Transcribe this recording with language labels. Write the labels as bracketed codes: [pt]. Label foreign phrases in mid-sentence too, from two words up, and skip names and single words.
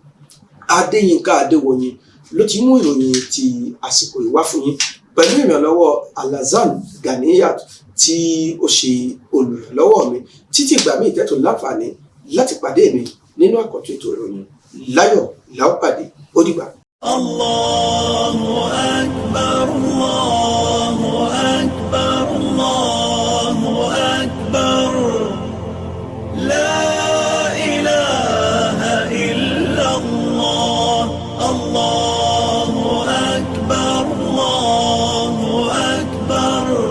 [yo] Adéyínká Adéwọ̀yìn ló ti mú ìròyìn ti àsìkò yìí wá fún yín pẹ̀lú ìrànlọ́wọ́ Alhassan Ganiyat tí ó ṣe olùrànlọ́wọ́ mi. Títí ìgbà míì tẹ́tù láǹfààní láti pàdé mi nínú àkọ́tún ètò ìròyìn láyọ̀ láòpàdé. Ó dìgbà. [ar] الله أكبر، الله أكبر، الله أكبر. لا إله إلا الله. الله أكبر، الله أكبر.